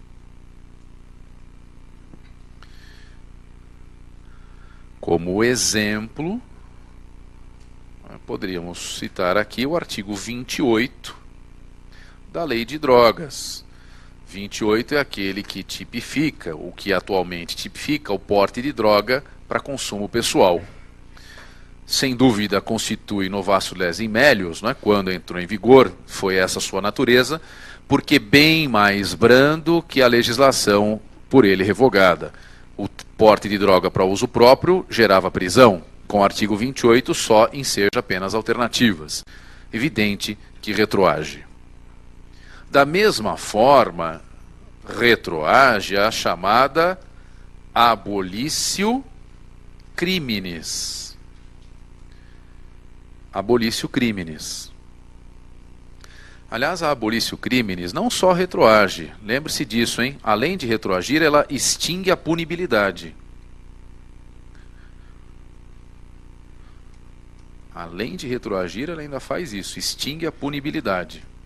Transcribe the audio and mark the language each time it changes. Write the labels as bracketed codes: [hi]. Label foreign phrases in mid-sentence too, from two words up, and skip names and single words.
[pt] Como exemplo, poderíamos citar aqui o artigo 28 da Lei de Drogas. 28 é aquele que tipifica, o que atualmente tipifica o porte de droga para consumo pessoal. Sem dúvida constitui [la] novatio legis in melius, [pt] quando entrou em vigor, foi essa sua natureza, porque bem mais brando que a legislação por ele revogada. O porte de droga para uso próprio gerava prisão, com o artigo 28 só enseja penas alternativas. Evidente que retroage. Da mesma forma, retroage a chamada [la] abolitio criminis. Abolitio criminis. [pt] Aliás, a [la] abolitio criminis [pt] não só retroage, lembre-se disso, hein? Além de retroagir, ela extingue a punibilidade. Além de retroagir, ela ainda faz isso, extingue a punibilidade.